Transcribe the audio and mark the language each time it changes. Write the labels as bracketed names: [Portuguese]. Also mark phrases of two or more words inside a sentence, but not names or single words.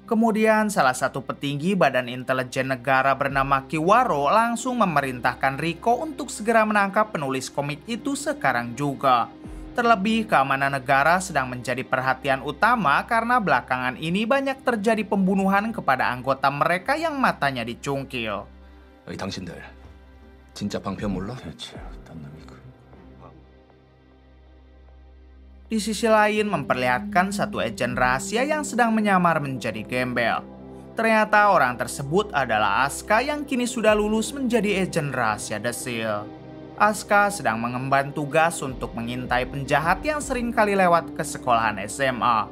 [Indonesian] Kemudian salah satu petinggi Badan Intelijen Negara bernama Kiwaro langsung memerintahkan Riko untuk segera menangkap penulis komik itu sekarang juga. Terlebih keamanan negara sedang menjadi perhatian utama karena belakangan ini banyak terjadi pembunuhan kepada anggota mereka yang matanya dicungkil. [Korean] 당신들 진짜 방편 몰라? 대체 어떤 놈이 그... [Indonesian] Di sisi lain memperlihatkan satu agen rahasia yang sedang menyamar menjadi gembel. Ternyata orang tersebut adalah Asuka yang kini sudah lulus menjadi agen rahasia The Seal. Asuka sedang mengemban tugas untuk mengintai penjahat yang sering kali lewat ke sekolahan SMA.